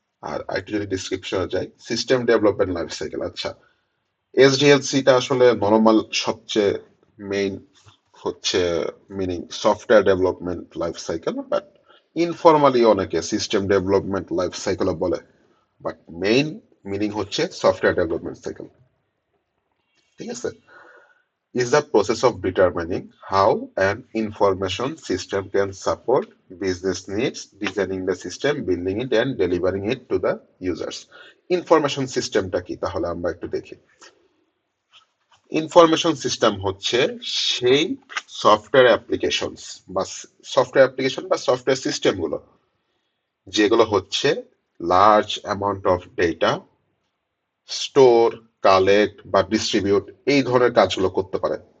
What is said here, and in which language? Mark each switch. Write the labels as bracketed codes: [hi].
[bn] আর আরেকটু যদি ডিসক্রিপশনে যাই, সিস্টেম ডেভেলপমেন্ট লাইফ সাইকেল। আচ্ছা, এসডিএলসিটা আসলে নরমাল সবচেয়ে মেইন হচ্ছে meaning software development life cycle, but informally অনেকে সিস্টেম ডেভেলপমেন্ট লাইফ সাইকেলও বলে, বাট মেইন মিনিং হচ্ছে সফটওয়্যার ডেভেলপমেন্ট সাইকেল। ঠিক আছে, [en] is the process of determining how an information system can support business needs, designing the system, building it and delivering it to the users. [bn] Information সিস্টেমটা কি তাহলে আমরা একটু দেখি। Information system হচ্ছে সেই সফটওয়্যার অ্যাপ্লিকেশনস বা সফটওয়্যার অ্যাপ্লিকেশন বা সফটওয়্যার সিস্টেম গুলো যেগুলো হচ্ছে [en] large amount of data store, [bn] collect বা ডিস্ট্রিবিউট এই ধরনের কাজগুলো করতে পারে।